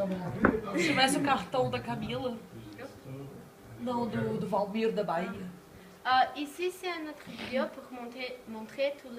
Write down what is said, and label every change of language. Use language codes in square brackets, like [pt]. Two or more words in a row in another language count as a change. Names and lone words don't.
[pt] Se tivesse o cartão da Camila, não, do Valmir da Bahia, [fr] Ici, c'est une autre vidéo pour montrer tous